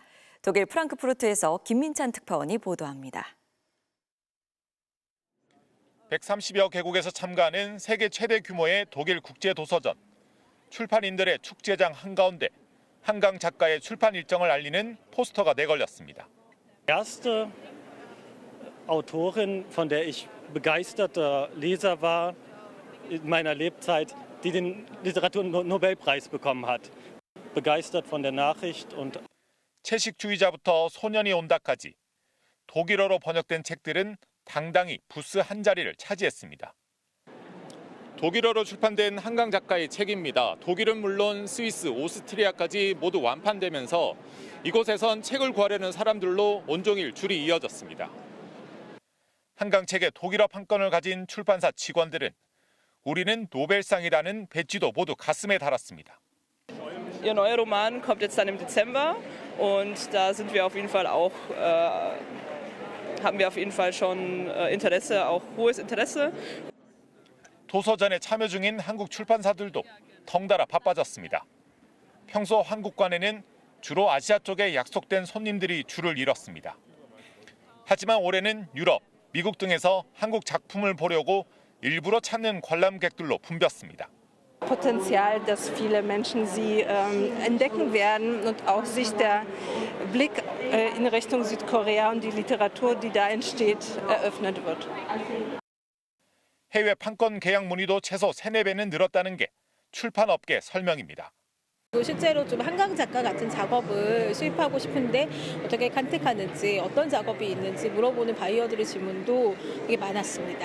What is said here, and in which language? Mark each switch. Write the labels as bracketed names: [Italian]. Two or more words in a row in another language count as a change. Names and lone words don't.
[Korean] 독일 프랑크푸르트에서 김민찬 특파원이 보도합니다. 130여 개국에서 참가하는 세계 최대 규모의 독일 국제도서전. 출판인들의 축제장 한가운데 한강 작가의 출판 일정을 알리는 포스터가 내걸렸습니다. [German] Erste Autorin, von der ich begeisterter Leser war in meiner Lebzeit, die den Literaturnobelpreis bekommen hat. Begeistert von der Nachricht und [Korean] 채식주의자부터 소년이 온다까지 독일어로 번역된 책들은 당당히 부스 한 자리를 차지했습니다. 독일어로 출판된 한강 작가의 책입니다. 독일은 물론 스위스, 오스트리아까지 모두 완판되면서 이곳에선 책을 구하려는 사람들로 온종일 줄이 이어졌습니다. 한강 책의 독일어 판권을 가진 출판사 직원들은 우리는 노벨상이라는 배지도 모두 가슴에 달았습니다. [German] Ihr neuer Roman kommt jetzt dann im Dezember und da sind wir auf jeden Fall auch haben wir auf jeden Fall schon Interesse, auch hohes Interesse. [Korean] 도서전에 참여 중인 한국 출판사들도 덩달아 바빠졌습니다. 평소 한국관에는 주로 아시아 쪽에 약속된 손님들이 줄을 이뤘습니다. 하지만 올해는 유럽, 미국 등에서 한국 작품을 보려고 일부러 찾는 관람객들로 붐볐습니다. [German] Potenzial, dass viele Menschen sie entdecken werden und auch sich der Blick in Richtung Südkorea und die Literatur, die da entsteht, eröffnet wird. [Korean] 해외 판권 계약 문의도 최소 3-4배는 늘었다는 게 출판업계 설명입니다. 실제로 좀 한강 작가 같은 작업을 수입하고 싶은데 어떻게 간택하는지, 어떤 작업이 있는지 물어보는 바이어들의 질문도 되게 많았습니다.